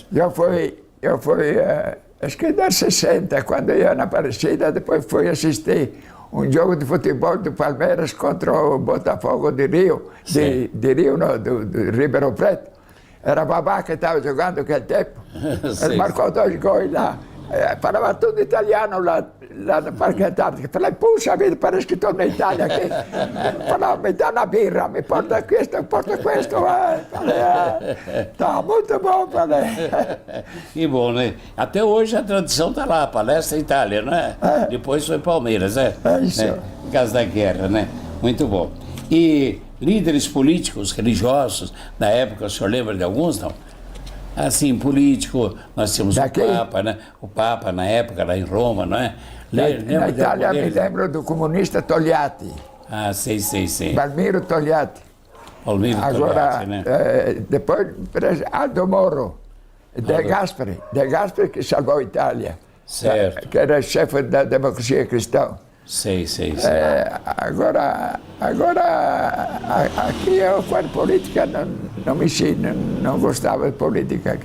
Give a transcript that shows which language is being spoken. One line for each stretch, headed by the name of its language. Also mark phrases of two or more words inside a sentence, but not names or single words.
Portuguese: Eu fui acho que nos 60, quando eu ia na Aparecida, depois fui assistir um jogo de futebol do Palmeiras contra o Botafogo de Rio, de Rio, não, do Ribeirão Preto. Era Babá que estava jogando naquele tempo. Ele marcou 2 gols lá. Falava tudo italiano lá no Parque Antártico. Falei, puxa vida, parece que estou na Itália aqui. Falava, me dá na birra,
Italian: me porta questo.
Portuguese: Falei, tá muito bom, falei. Que bom, né? Até hoje a tradição está lá, Palestra Itália, não é? Depois foi Palmeiras, É isso. Né? Por causa da guerra, né? Muito bom. E líderes políticos, religiosos, na época, o senhor lembra de alguns, não? Assim, político, nós tínhamos o Papa, né? O Papa, na época, lá em Roma, não é? Na Itália, me lembro do comunista Togliatti. Ah, sei. Palmiro Togliatti. Palmiro Togliatti, né? Depois, Aldo Moro, De Gasperi que salvou a Itália. Certo. Que era chefe da democracia cristã. Sei. Agora, aqui eu, com a política, não mexi, não gostava de política aqui.